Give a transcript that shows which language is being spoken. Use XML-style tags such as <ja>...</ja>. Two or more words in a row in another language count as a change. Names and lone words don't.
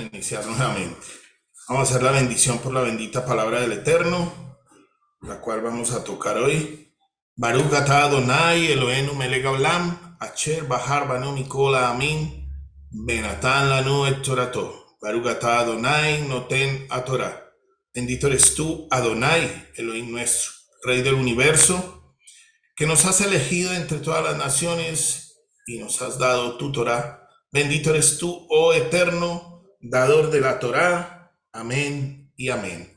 <es>iniciar nuevamente. Vamos a hacer la bendición por la bendita palabra del Eterno, la cual vamos a tocar hoy.</es> <he>ברוך אתה אדוני אלוהינו מלך העולם, אשר בחר בנו מכל העמים, ונתן לנו את תורתו. ברוך אתה אדוני נותן התורה.</he> <es>Bendito eres tú, Adonai, Elohim nuestro, Rey del universo, que nos has elegido entre todas las naciones y nos has dado tu Torah. Bendito eres tú, oh Eterno, dador de la Torah. Amén y amén.</es>